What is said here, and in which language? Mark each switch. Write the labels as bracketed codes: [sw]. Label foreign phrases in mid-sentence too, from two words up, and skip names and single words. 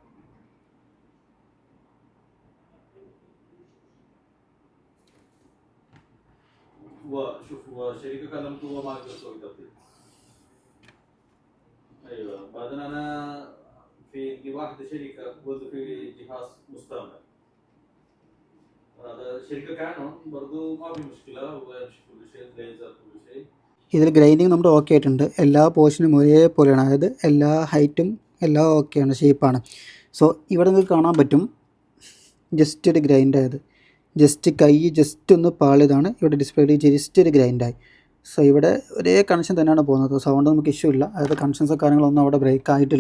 [ar] وشوف وشركة كلمته وما أقدر أسوي ترتيب. أيوة بعدين أنا في واحدة شركة برضه في جهاز مستعمل. هذا شركة كانون برضه ما في مشكلة ويمشي كل شيء ليزر كل شيء. [ml] ഇതിൽ ഗ്രൈൻഡിങ് നമ്മുടെ ഓക്കെ ആയിട്ടുണ്ട്. എല്ലാ പോർഷനും ഒരേപോലെയാണ്, അതായത് എല്ലാ ഹൈറ്റും എല്ലാം ഓക്കെയാണ്, ഷേപ്പാണ്. സോ ഇവിടെ നിങ്ങൾക്ക് കാണാൻ പറ്റും ജസ്റ്റ് ഒരു ഗ്രൈൻഡായത്, ജസ്റ്റ് കൈ ജസ്റ്റ് ഒന്ന് പാളിയതാണ് ഇവിടെ ഡിസ്പ്ലേയിൽ ജസ്റ്റ് ഒരു ഗ്രൈൻഡായി. സോ ഇവിടെ ഒരേ കണക്ഷൻ തന്നെയാണ് പോകുന്നത്. സൗണ്ട് നമുക്ക് ഇഷ്യൂ ഇല്ല, അതായത് കണക്ഷൻസോ കാര്യങ്ങളൊന്നും അവിടെ ബ്രേക്ക് ആയിട്ടില്ല.